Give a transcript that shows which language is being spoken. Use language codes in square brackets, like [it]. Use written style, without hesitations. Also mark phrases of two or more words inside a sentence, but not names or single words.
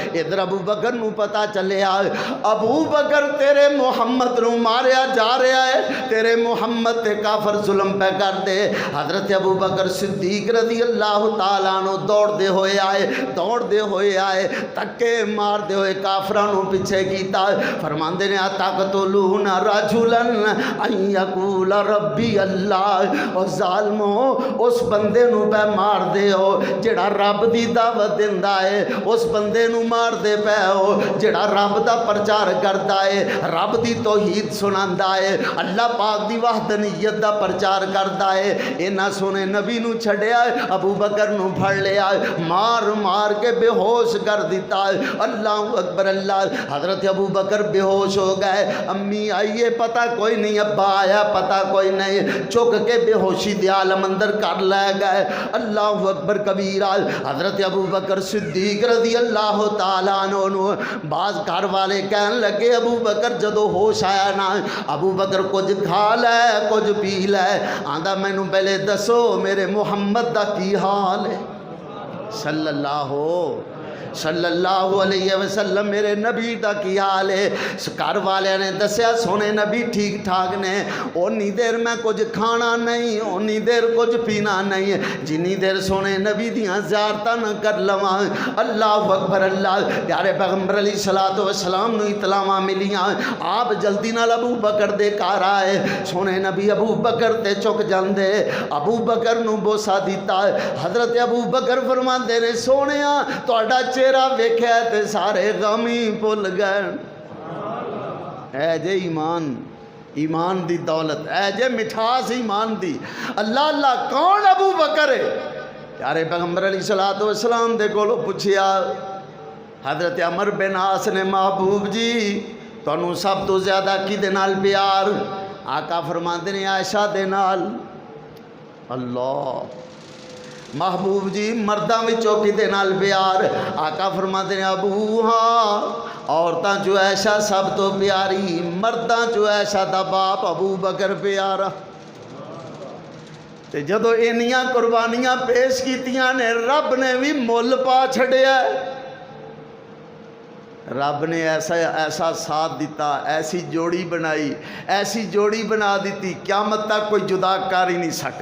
[pa] ادھر ابو بکر نو پتا چلیا ابو بکر تیرے محمد نو ماریا جا رہا ہے، تیرے محمد تے کافر ظلم پہ کر دے۔ حضرت ابو بکر صدیق [ar] رضی اللہ تعالیٰ عنہ [pa] دوڑ دے ہوئے آئے، تکے مار دے ہوئے کافراں نو پیچھے کیتا۔ فرماندے نے [ar] اتقتلون رجلا ان یقول ربی اللہ۔ [pa] اور ظالمو اس بندے نو پہ مار دے ہو جڑا رب دی دعوت دیندا ہے، اس بندے نو مار دے پے ہو جڑا رب دا پرچار کردا ہے، رب دی توحید سناندا ہے، اللہ پاک دی وحدانیت دا پرچار کردا ہے۔ انہاں سونے نبی نو چھڑیا، ابو بکر نو پھڑ لیا، مار کے بے ہوش کر دیتا۔ [ar] اللہ اکبر اللہ۔ [pa] حضرت ابو بکر بے ہوش ہو گئے، امی آئیے پتہ کوئی نہیں، ابا آیا پتہ کوئی نہیں، چک کے بے ہوشی دے عالم اندر کر لے گئے۔ [ar] اللہ اکبر کبیرہ۔ [pa] حضرت ابو بکر صدیق [ar] رضی اللہ تعالیٰ عنہ [pa] بعض گھر والے کہن لگے ابو بکر جدو ہوش آیا نا، ابو بکر کچھ کھا لے کچھ پی لے، آندا مینوں پہلے دسو میرے محمد دا کی حال ہے [ar] صلی اللہ علیہ وسلم، [pa] میرے نبی دا کی حال ہے۔ گھر والے نے دسیا سونے نبی ٹھیک ٹھاک نے، اونی دیر میں کچھ کھانا نہیں، اونی دیر کچھ پینا نہیں، جنی دیر سونے نبی دیاں زیارتاں نہ کر لواں۔ [ar] اللہ اکبر اللہ۔ [pa] پیارے پیغمبر [ar] علیہ الصلوۃ والسلام [pa] نو اطلاعاں ملیاں، آپ جلدی نال ابو بکر دے گھر آئے، سونے نبی ابو بکر تے چک جاندے، ابو بکر نو بوسا دیتا۔ حضرت ابو بکر فرماندے نے سونیا تہاڈا چہرہ ویکھیا تے سارے غم ہی بھل گئے۔ اے جے ایمان دی دولت، اے جے مٹھاس ایمان دی۔ اللہ اللہ کون ابو بکر ہے؟ پیارے پیغمبر [ar] علیہ الصلوۃ والسلام [pa] دے کولوں پوچھیا، حضرت عمر بن عاص نے محبوب جی تانوں سب تو زیادہ کدے نال پیار؟ آقا فرماندے نے عائشہ دے نال۔ اللہ محبوب جی مرداں وچوں کدے نال پیار؟ [ur] آقا فرماتے ہیں [pa] ابو ہاں عورتاں چو ایشا سب تو پیاری، مرداں چو ایشا دا باپ ابو بکر پیارا۔ تے جدو اینیاں قربانیاں پیش کیتیاں نے رب نے بھی مول پا چھڑیا ہے، رب نے ایسا ساتھ دیتا، [ur] ایسی جوڑی بنائی، [pa] ایسی جوڑی بنا دیتی [ur] قیامت تک کوئی جدا کر ہی نہیں سکتا۔